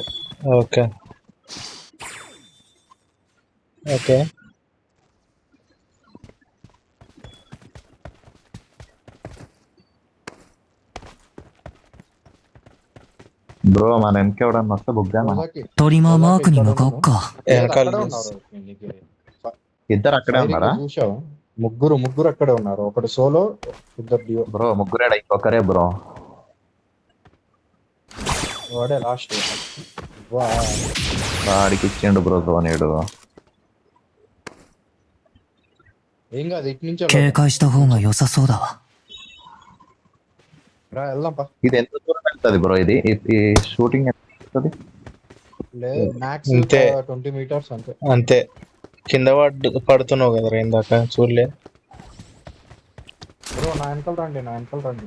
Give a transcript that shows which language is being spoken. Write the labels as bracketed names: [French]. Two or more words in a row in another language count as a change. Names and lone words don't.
[Telugu] ఓకే బ్రో మన వెనక ఎవడన్నా వస్తే బుగ్గా మన. [Japanese] トリマーマークに向かおっか。 [Telugu] వెనకాల అక్కడే చూసి. ఉన్నారు. నీకు ఇద్దరు అక్కడే ఉన్నారా? చూసావా? ముగ్గురు అక్కడే ఉన్నారు. ఒకటి సోలో, ఇద్దరు డియో. బ్రో ముగ్గురేడా? ఇంకొకరే బ్రో. వాడే లాస్ట్. వాడికి ఇచ్చిండు బ్రో ధోనిడు. ఏం కాదు, ఇటు నుంచి [Japanese] 警戒した方が良さそうだわ。 [Telugu] వెళ్దాం పా. ఇది ఎంత దూరం వెళ్తుంది బ్రో? ఇది ఈ షూటింగ్ ఎంత వెళ్తుంది? లేదు మ్యాక్స్ అంతే. 20 meters అంతే. అంతే. కింద పడుతున్నావు కదా ఇందాక చూడలే. బ్రో నా వెనకాల రండి.